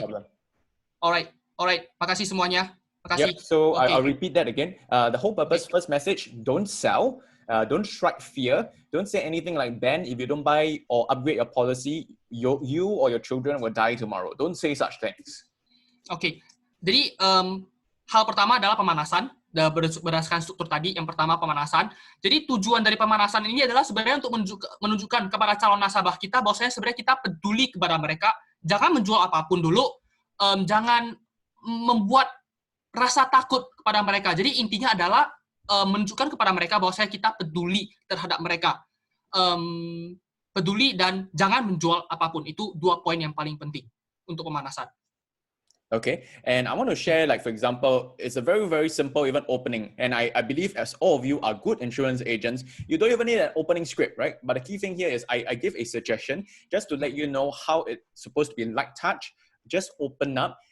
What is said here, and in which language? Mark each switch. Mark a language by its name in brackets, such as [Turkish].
[English] No problem. All right. [Indonesian] Makasih semuanya. Makasih. [English] Yep. So okay. I'll repeat that again. The whole purpose, first message, don't sell. Don't strike fear. Don't say anything like, Ben, if you don't buy or upgrade your policy, you or your children will die tomorrow. Don't say such things. Okay. [Indonesian] Jadi hal pertama adalah pemanasan. Berdasarkan struktur tadi, yang pertama pemanasan. Jadi tujuan dari pemanasan ini adalah sebenarnya untuk menunjukkan kepada calon nasabah kita bahwasanya sebenarnya kita peduli kepada mereka. Jangan menjual apapun dulu. Jangan membuat rasa takut kepada mereka. Jadi intinya adalah menunjukkan kepada mereka bahwasanya kita peduli terhadap mereka. Peduli dan jangan menjual apapun. Itu 2 poin yang paling penting untuk pemanasan. [English] Okay, and I want to share, like, for example, it's a very, very simple even opening. And I believe as all of you are good insurance agents, you don't even need an opening script, right? But the key thing here is I give a suggestion just to let you know how it's supposed to be light touch. Just open up.